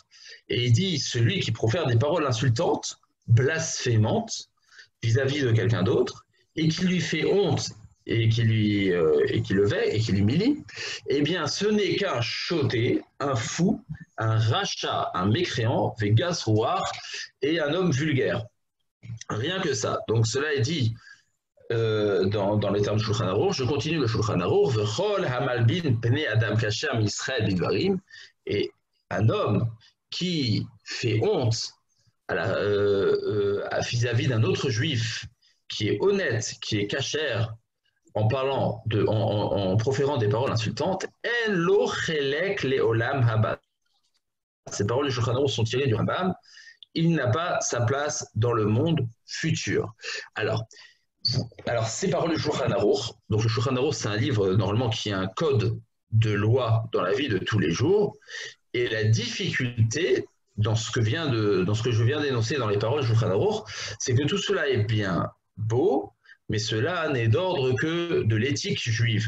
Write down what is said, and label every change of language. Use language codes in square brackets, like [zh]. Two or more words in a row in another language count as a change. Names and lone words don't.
[fr] Et il dit celui qui profère des paroles insultantes, blasphémantes vis-à-vis de quelqu'un d'autre, et qui lui fait honte et qui le veille et qui l'humilie, eh bien ce n'est qu'un choté, un fou, un rachat, un mécréant, [he] וגס רוח, [fr] et un homme vulgaire. Rien que ça. Donc cela est dit dans les termes de Shulchan Aruch. Je continue le Shulchan Aruch. [he] וכל המלבין פני אדם כשר ישראל בדברים, [fr] et un homme qui fait honte vis-à-vis d'un autre juif qui est honnête, qui est cachère, en proférant des paroles insultantes, [he] אין לו חלק לעולם הבא. [fr] Ces paroles du Shulchan Aruch sont tirées du Rambam. Il n'a pas sa place dans le monde futur. Alors ces paroles du Shulchan Aruch, donc le Shulchan Aruch, c'est un livre normalement qui est un code de loi dans la vie de tous les jours, et la difficulté dans ce que je viens d'énoncer dans les paroles du Shulchan Aruch, c'est que tout cela est bien beau, mais cela n'est d'ordre que de l'éthique juive.